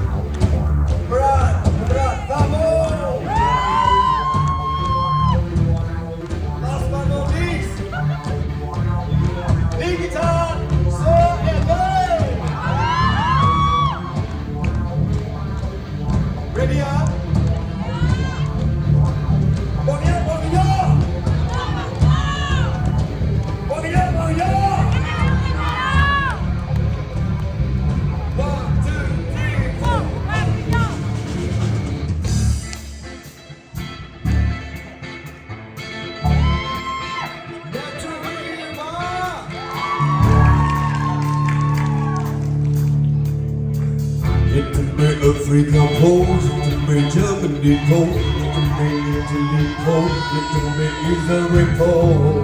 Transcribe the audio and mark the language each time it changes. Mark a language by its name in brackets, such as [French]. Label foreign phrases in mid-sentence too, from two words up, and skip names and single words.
[English] Putra Thabo. Last but not least, lead guitar, Sir and Dave. Ready up? Bong ya, bong ya. Bong ya, bong ya. 1, 2, 3, 4. Intimate Africa pose, intimate Germany pose, intimate Italy pose, intimate Israel pose.